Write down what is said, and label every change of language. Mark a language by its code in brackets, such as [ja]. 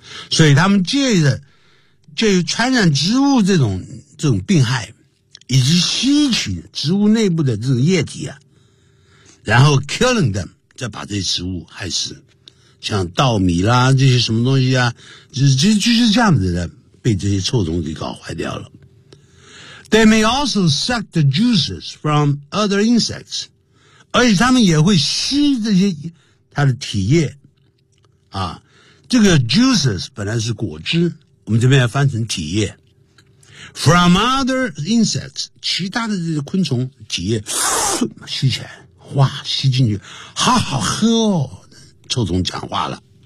[zh] 所以他们借着传染植物这种病害，以及吸取植物内部的这种液体啊，然后 [en] killing them, [zh] 再把这些植物害死。像稻米啦，这些什么东西啊，就是这样子的。被这些臭虫给搞坏掉了。 [en] They may also suck the juices from other insects. [zh] 而且他们也会吸这些它的体液。啊，这个 juices 本来是果汁，我们这边要翻成体液。 [en] From other insects, [zh] 其他的这些昆虫体液吸起来，哇，吸进去，好好喝哦。臭虫讲话了。